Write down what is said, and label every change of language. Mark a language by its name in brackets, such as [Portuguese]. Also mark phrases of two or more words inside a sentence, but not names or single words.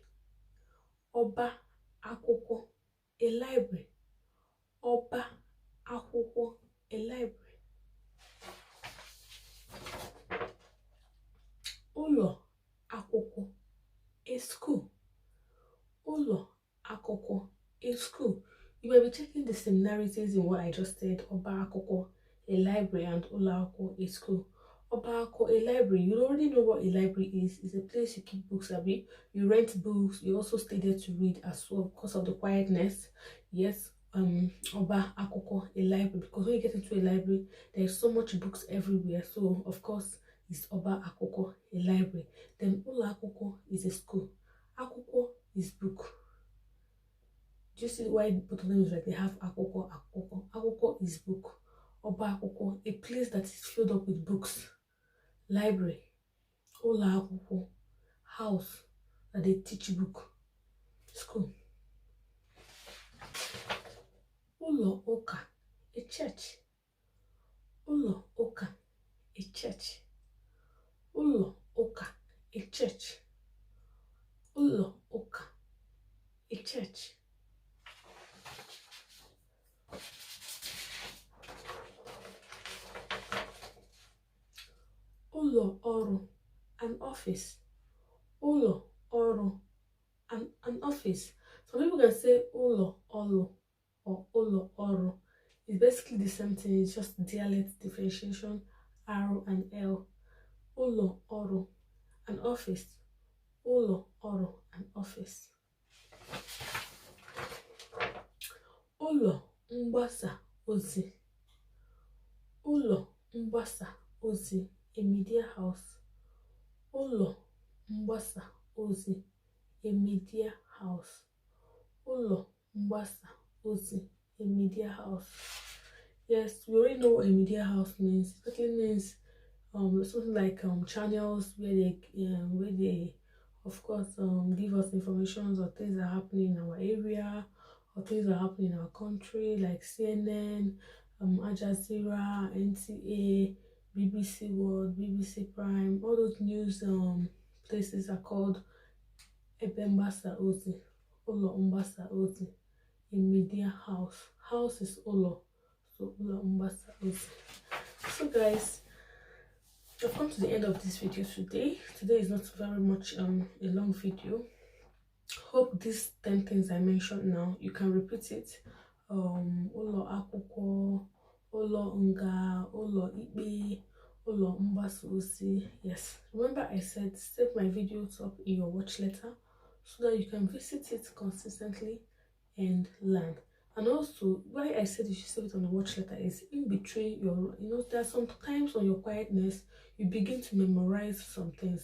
[Igbo] Oba akwụkwọ, [English] a library. [Igbo] Oba akwụkwọ, [English] a library. [Igbo] Ụlọ akwụkwọ, [English] a school. [Igbo] Ụlọ akwụkwọ, [English] a school. You may be checking the similarities in what I just said. [Igbo] Oba akwụkwọ, [English] a library, and [Igbo] ụlọ akwụkwọ, [English] a school. [Igbo] Oba akwụkwọ, [English] a library. You already know what a library is. It's a place you keep books, abi. You rent books. You also stay there to read as well, because of the quietness. Yes. [Igbo] Oba akwụkwọ, [English] a library, because when you get into a library, there's so much books everywhere. So of course, it's [Igbo] Oba akwụkwọ, [English] a library. Then [Igbo] ụlọ akwụkwọ [English] is a school. Akwụkwọ is book. Do you see why both of them is like they have [Igbo] akwụkwọ, akwụkwọ? [English] Akwụkwọ is book. [Igbo] Oba akwụkwọ, [English] a place that is filled up with books. Library. [Igbo] Ụlọ akwụkwọ, [English] house that they teach book. School. [Igbo] Ụlọ ụka, [English] a church. [Igbo] Ụlọ ụka, [English] a church. [Igbo] Ụlọ ụka, [English] a church. [Igbo] Ụlọ ụka, [English] church. [Igbo] Ụlọ ọrụ, [English] an office. [Igbo] Ụlọ ọrụ, [English] an office. Some people can say [Igbo] ụlọ ọrụ [English] or [Igbo] ụlọ ọrụ. [English] It's basically the same thing, it's just dialect differentiation, R and L. [Igbo] Ụlọ ọrụ, [English] an office. [Igbo] Ụlọ ọrụ, [English] an office. [Igbo] Ụlọ mgbasa ozi. Ụlọ mgbasa ozi, [English] a media house. [Igbo] Ụlọ mgbasa ozi, [English] a media house. [Igbo] Ụlọ mgbasa ozi, [English] a media house. Yes, we already know what a media house means. It basically means something like channels where they of course give us information or things that are happening in our area or things that are happening in our country, like CNN, Al Jazeera, NTA, BBC World, BBC Prime. All those news places are called [Igbo] mgbasa ozi, ụlọ mgbasa ozi, [English] a media house. House is ụlọ, so [Igbo] ụlọ mgbasa ozi. [English] So guys, I've come to the end of this video today. Today is not very much a long video. Hope these 10 things I mentioned now, you can repeat it. [Igbo] Ụlọ akwụkwọ, ụlọ nga, ụlọ ikpe, ụlọ mgbasa ozi. [English] Yes, remember I said save my videos up in your watch letter so that you can visit it consistently and learn. And also, why I said you should save it on the watch letter is in between your, there are some times on your quietness, you begin to memorize some things.